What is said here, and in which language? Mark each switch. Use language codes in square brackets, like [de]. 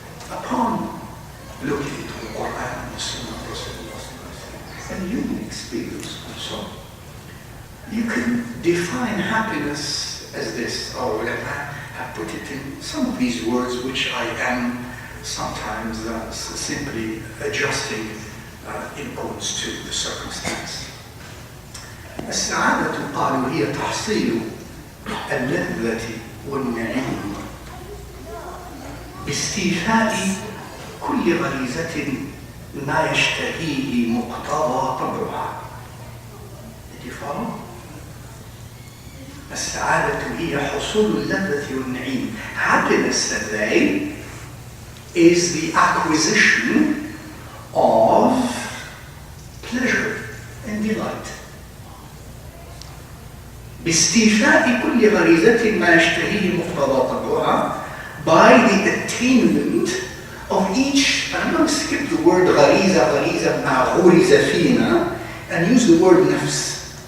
[en] Upon looking into the Quran and the Sunnah of Rasulullah and human experience also, you can define happiness as this, or ulama have put it in some of these words which I am sometimes simply adjusting in accordance to the circumstance. [ar] السعادة قالوا هي تحصيل اللذة والنعيم باستيفاء كل غريزة ما يشتهيه مقتضى طبعها. [en] Did you follow? [ar] السعادة هي حصول اللذة والنعيم. [en] Happiness, said they, is the acquisition of pleasure and delight. [ar] باستيفاء كل غريزة ما يشتهيه مقتضى طبعها, [en] by the attainment of each, and I'm going to skip the word [ar] غريزة مع غرز فينا [en] and use the word نفس.